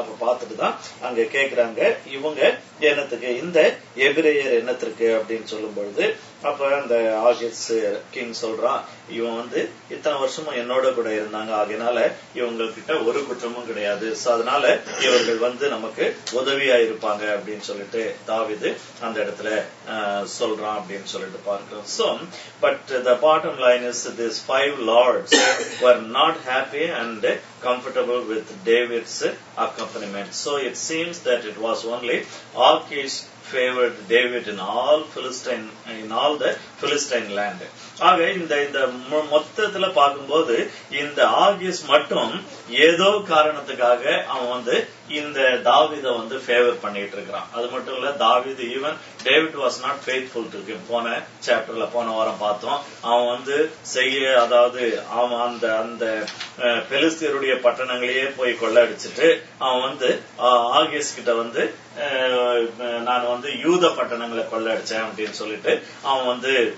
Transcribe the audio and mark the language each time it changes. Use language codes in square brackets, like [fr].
[ta] அப்ப பார்த்துட்டு தான் அங்க கேக்குறாங்க இவங்க என்னத்துக்கு, இந்த எபிரேயர் என்னத்திற்கு அப்படின்னு சொல்லும் பொழுது அப்ப அந்த ஆகீஸ் கிங் சொல்றான், இவன் வந்து இத்தனை வருஷமும் என்னோட கூட இருந்தாங்க, ஆகையினால இவங்ககிட்ட ஒரு குற்றமும் கிடையாது. சோ அதனால இவர்கள் வந்து நமக்கு உதவியா இருப்பாங்க அப்படின்னு சொல்லிட்டு தாவீது அந்த இடத்துல சொல்றான் அப்படின்னு சொல்லிட்டு பார்க்கிறோம். [en] So, but the bottom line is these 5 lords were not happy and comfortable with David's accompaniment. So it seems that it was only Achish favored David in all the Philistine land. [ta] ஆக இந்த மொத்தத்துல பார்க்கும்போது இந்த ஆகீஸ் மட்டும் ஏதோ காரணத்துக்காக அவன் வந்து இந்த தாவீத வந்து ஃபேவர் பண்ணிட்டு இருக்கிறான். அது மட்டும் இல்ல, தாவீது [en] Even David was not faithful to him. [ta] போன சாப்டர்ல போன வாரம் பார்த்தோம். அவன் வந்து அதாவது அவன் அந்த பெலிஸ்தியருடைய பட்டணங்களையே போய் கொள்ளடிச்சிட்டு அவன் வந்து ஆகீஸ் கிட்ட வந்து நான் வந்து யூத பட்டணங்களை கொள்ளடிச்சேன் அப்படின்னு சொல்லிட்டு அவன் வந்து